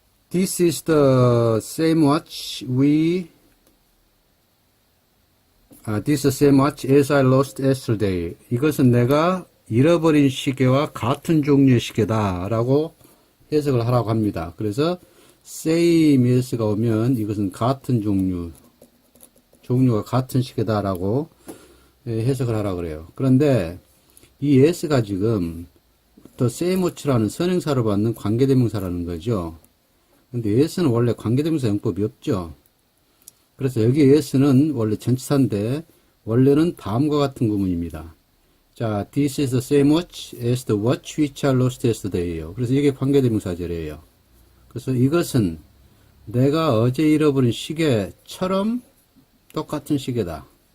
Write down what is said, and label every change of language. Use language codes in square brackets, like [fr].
[en] This is the same watch This is the same watch as I lost yesterday. [ko] 이것은 내가 잃어버린 시계와 같은 종류의 시계다 라고 해석을 하라고 합니다. 그래서 same as가 오면 이것은 같은 종류가 같은 시계다 라고 해석을 하라고 그래요. 그런데 이 as가 지금 the same watch라는 선행사로 받는 관계대명사라는 거죠. 근데 as는 원래 관계대명사 용법이 없죠. 그래서 여기 as는 원래 전치사인데 원래는 다음과 같은 구문입니다. [en] 자, this is the same watch as the watch which I lost yesterday예요. [ko] 그래서 이게 관계대명사절이에요. 그래서 이것은 내가 어제 잃어버린 시계처럼 똑같은 시계다.